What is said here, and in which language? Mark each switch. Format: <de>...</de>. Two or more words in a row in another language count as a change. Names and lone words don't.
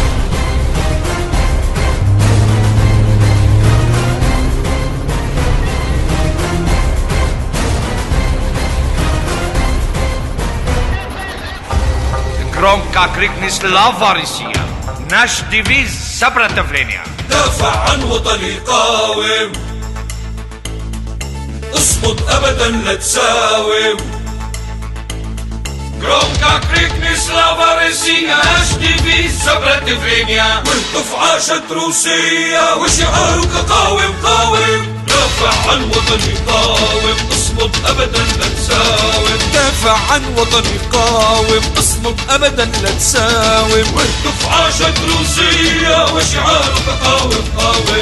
<ru>Громко крикни «Слава Россия!» Наш девиз сопротивления.</ru> <ar>دافع عن وطني قاوم اصمد ابدا لا تساوم</ar> <ru>Громко крикни «Слава Россия!» Наш девиз сопротивления.</ru> <ar>واهتف عاشت روسيا وشعارك قاوم قاوم دافع عن وطني قاوم اصمد ابدا لا تساوم دافع عن وطني قاوم اصمد ابدا لا تساوم واهتف عاشت روسيا وشعارك قاوم قاوم</ar>